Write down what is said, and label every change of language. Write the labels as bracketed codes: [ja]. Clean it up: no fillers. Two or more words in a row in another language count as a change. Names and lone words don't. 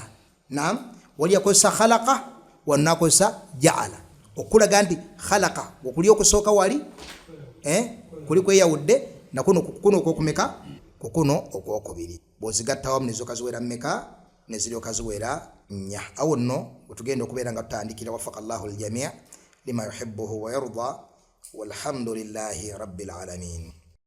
[lg] Naam wali yakozesa khalaqa wannakozesa ja'ala okulaga nti khalaqa okuli okusooka wali kuli kweyawudde nakuno okwokumeka kukuno okwokubiri bw'ozigatta wamu nezooka ziwera mmeka neziryoka ziwera nnya. Awo nno wetugenda okubeera nga tutandikira [ar] وفقك الله الجميع لما يحبه ويرضى والحمد لله رب العالمين.